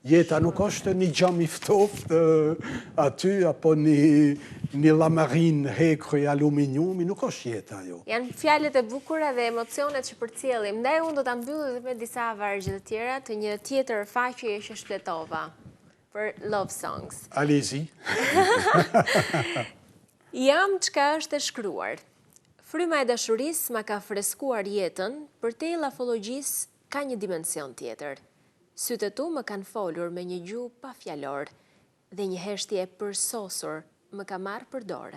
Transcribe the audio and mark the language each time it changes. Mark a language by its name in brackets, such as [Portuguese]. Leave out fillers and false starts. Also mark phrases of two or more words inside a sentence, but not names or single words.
[Albanian] Jeta nuk është një gjam i ftoftë aty, apo një lamarin hekër i aluminiumi, nuk është jeta jo. Janë fjalët e bukura dhe emocionet që përcjellim. Ndaj unë do ta mbyll edhe me disa vargje të tjera të një tjetër faqeje që shpletova për Love Songs. [French] Allez-y. [Albanian] Jam çka është e shkruar. Fryma e dashurisë ma ka freskuar jetën, për te lafologjisë ka një dimension tjetër. Sytë tu më kanë folur me një gjuhë pa fjalor dhe një heshtje e përsosur më ka marrë për dore.